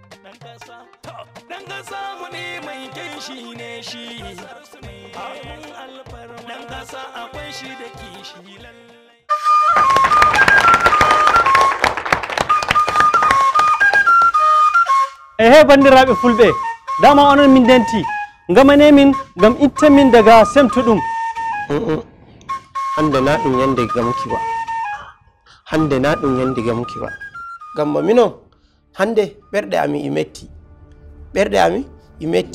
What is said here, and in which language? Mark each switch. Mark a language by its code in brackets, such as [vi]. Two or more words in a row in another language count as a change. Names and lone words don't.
[ha] Dan kasa mu ne mai kishi ne shi. Dan kasa akwai shi da kishi lallai. [ff] Ehe bandiraɓe fulɓe, dama onon min denti ngamane min ngam itta min daga semtuɗum. Hande na ɗum yande gamuki ba, hande na ɗum yande gamuki ba, gamma minon hande ɓerɗe ami i metti, ɓerɗe ami i metti.